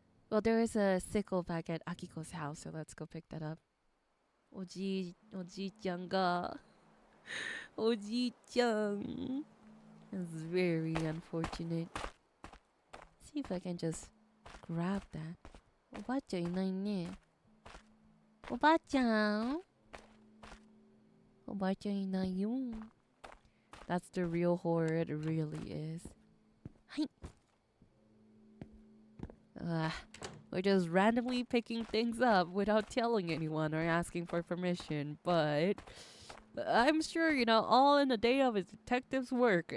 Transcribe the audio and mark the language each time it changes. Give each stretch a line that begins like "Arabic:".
English: Well, there is a sickle back at Akiko's house, so let's go pick that up.
Japanese: おじいちゃんが。おじいちゃん。
English: That's very unfortunate. See if I can just grab that.
Japanese: おばあちゃんいないね。おばあちゃん。おばあちゃんいないよ。
English: That's the real horror, it really is.
Japanese: はい。
English: We're just randomly picking things up without telling anyone or asking for permission, but I'm sure, you know, all in a day of a detective's work.